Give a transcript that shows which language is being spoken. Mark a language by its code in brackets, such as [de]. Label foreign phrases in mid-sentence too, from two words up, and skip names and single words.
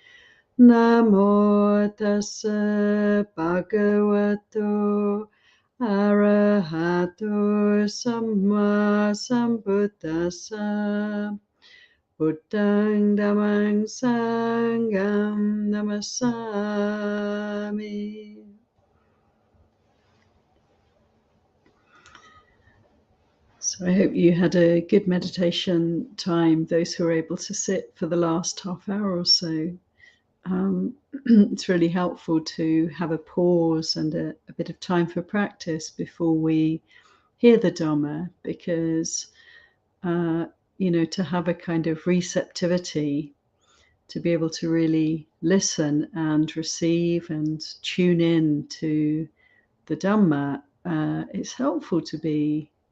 [pi] Namo tassa bhagavato arahato samma sambuddhassa. Buddhang dhammang sangham namasami. [en] So I hope you had a good meditation time, those who were able to sit for the last half hour or so. It's really helpful to have a pause and a bit of time for practice before we hear the Dhamma, because, to have a kind of receptivity, to be able to really listen and receive and tune in to the Dhamma, it's helpful to be